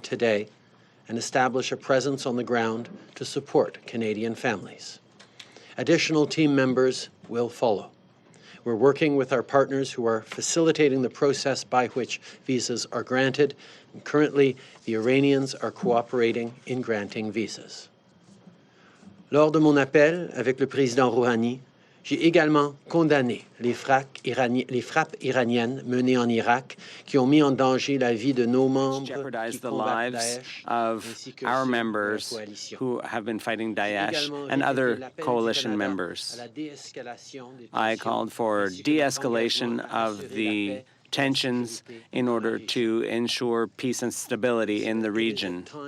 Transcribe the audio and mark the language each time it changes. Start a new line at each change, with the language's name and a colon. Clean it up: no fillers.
English: today and establish a presence on the ground to support Canadian families. Additional team members will follow. We're working with our partners who are facilitating the process by which visas are granted. And currently, the Iranians are cooperating in granting visas.
French: Lors de mon appel avec le président Rouhani, j'ai également condamné les frappes iraniennes menées en Irak qui ont mis en danger la vie de nos membres
English: jeopardized the lives of our members who have been fighting Daesh and other coalition members. I called for de-escalation of the tensions in order to ensure peace and stability in the region.